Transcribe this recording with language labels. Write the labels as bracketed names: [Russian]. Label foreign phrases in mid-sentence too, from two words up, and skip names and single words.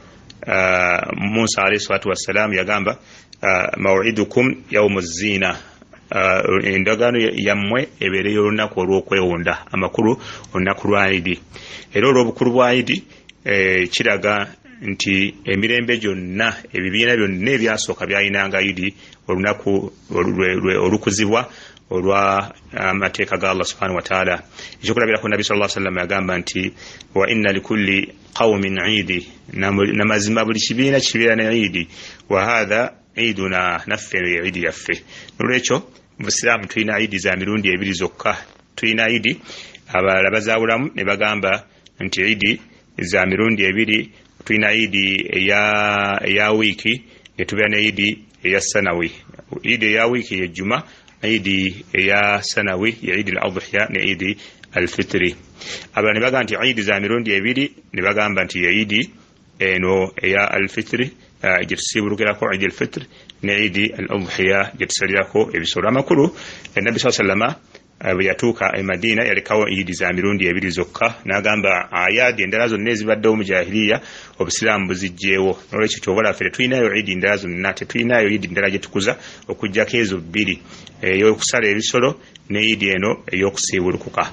[Ganda] Musa alayhi salatu wassalam yagamba [Arabic] موعدكم يوم الزينة, [Ganda] endagaano yammwe ebeereyo olunaku olw'okwewunda amakulu olunaku lwa idi. Era olw'obukulu bwa idi kiraga nti emirembe gyonna ebibiina byonna ebyasooka byayinanga idi olunaku olukuzibwa olwa amateeka ga Allah [Arabic] سبحانه وتعالى. [Ganda] Ekyokulabirako Nabi [Arabic] صلى الله عليه وسلم [Ganda] yagamba nti [Arabic] وإن لكل قوم عيد, [Ganda] namazima buli kibiina kibeera ne idi, [Arabic] وهذا عيدنا, [Ganda] naffe idi yaffe. Nolwekyo mu Busiraamu tulina idi za mirundi ebiri zokka. Tulina idi abalala bazaawulamu ne bagamba nti idi za mirundi ebiri. Tulina idi eya wiiki ne tubeera ne idi eya sanawi. Idi eya wiiki ye Juma, idi eya sanawi ya idi al-adhiya ne idi al-fitri. Abana bagamba nti idi za mirundi ebiri ne bagamba nti idi eno eya al-fitri gyetusiibulukirako idi al-fitri ne idi al-adhiya gyetusalirako ebisolo amakulu. Nabbi [Arabic] صلى الله عليه وسلم [Ganda] bwe yatuuka e Madina yalekawo idi za mirundi ebiri zokka, n'agamba ayadi endala zonna ezibaddewo mu jahiliya Obusiraamu buzijjeewo. Nolwekyo kyobola ffe tetulinayo idi endala zonna, tetulinayo idi endala gye tukuza okuggyako ezo bbiri, ey'okusala ebisolo ne idi eno ey'okusiibulukuka.